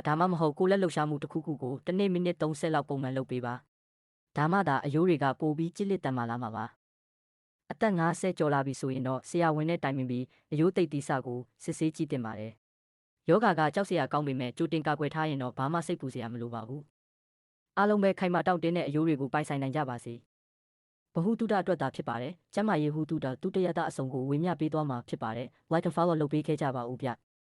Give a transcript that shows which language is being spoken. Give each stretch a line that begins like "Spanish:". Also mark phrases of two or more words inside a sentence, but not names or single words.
Burmese: ဒါမှမဟုတ်ကိုယ်လက်လှုပ်ရှားမှုတစ်ခုခုကိုတစ်နေ့မိနစ်30လောက်ပုံမှန်လုပ်ပေးပါဒါမှသာအယိုးတွေကပိုပြီးကြစ်လက်တန်မာလာမှာပါအသက်50ကျော်လာပြီဆိုရင်တော့ဆရာဝန်နဲ့တိုင်ပင်ပြီးအယိုးသိပ်သီးစကိုစစ်ဆေးကြည့်တင်ပါတယ်ယောဂါကကြောက်စရာကောင်းပေမဲ့ကြိုတင်ကာကွယ်ထားရင်တော့ဘာမှစိတ်ပူစရာမလိုပါဘူးအားလုံးပဲခိုင်မာတောင့်တင်းတဲ့အယိုးတွေကိုပိုင်ဆိုင်နိုင်ကြပါစေဗဟုသုတအတွက်သာဖြစ်ပါတယ်ကျန်းမာရေးဟုသုတတုတရတအစုံကိုဝေမျှပေးသွားမှာဖြစ်ပါတယ်
English: like and follow
Burmese: လုပ်ပေးခဲ့ကြပါဦးဗျ